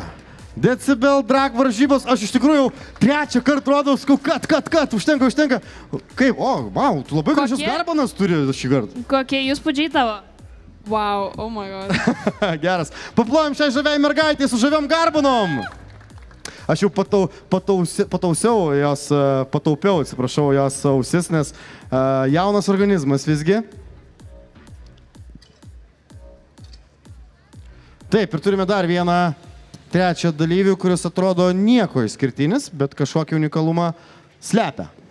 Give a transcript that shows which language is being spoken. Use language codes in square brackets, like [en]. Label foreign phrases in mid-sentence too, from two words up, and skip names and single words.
[lt] Decibel drag varžybos, aš iš tikrųjų trečią kartą rodau, sakau, kad, užtenka. Kaip, wow, tu labai gražius garbanas turi šį kartą. Kokie įspūdžiai tavo? [en] Wow, oh my god. [lt] Geras. Paplojom šiai žaviai mergaitai su žaviam garbanom. Aš jau pataupiau jos ausis, nes jaunas organizmas visgi. Taip, ir turime dar vieną trečią dalyvių, kuris atrodo nieko išskirtinis, bet kažkokį unikalumą slepia.